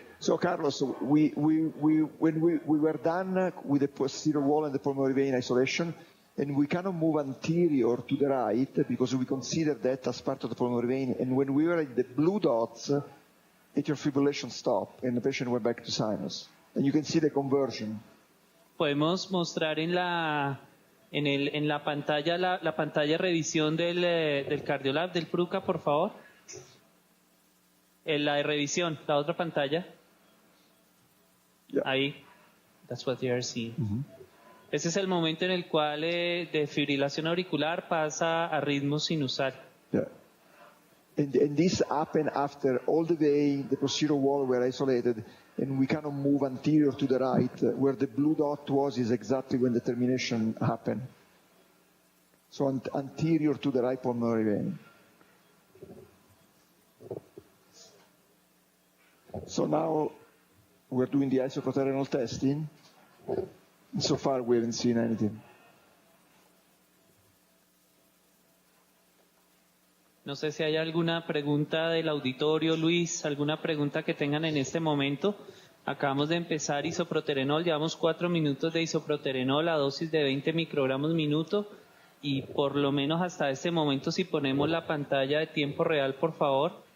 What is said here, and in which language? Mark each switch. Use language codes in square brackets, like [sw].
[en] So Carlos, when we were done with the posterior wall and the pulmonary vein isolation, and we cannot move anterior to the right because we consider that as part of the pulmonary vein. And when we were at the blue dots, atrial fibrillation stopped and the patient went back to sinus. And you can see the conversion. [es] Podemos mostrar en la En la pantalla, la pantalla de revisión del Cardiolab, del PRUCA, por favor. La de revisión, la otra pantalla. [en] Yeah. [es] Ahí. [en] That's what you are seeing. [es] Ese es el momento en el cual de fibrilación auricular pasa a ritmo sinusal. [en] Yeah. And this happened after all the way the posterior wall were isolated, and we cannot move anterior to the right. Where the blue dot was is exactly when the termination happened. So anterior to the right pulmonary vein. So now we're doing the isoproterenol testing. So far we haven't seen anything. [es] No sé si hay alguna pregunta del auditorio, Luis, alguna pregunta que tengan en este momento. Acabamos de empezar isoproterenol, llevamos 4 minutos de isoproterenol a dosis de 20 microgramos minuto y por lo menos hasta este momento, si ponemos la pantalla de tiempo real, por favor.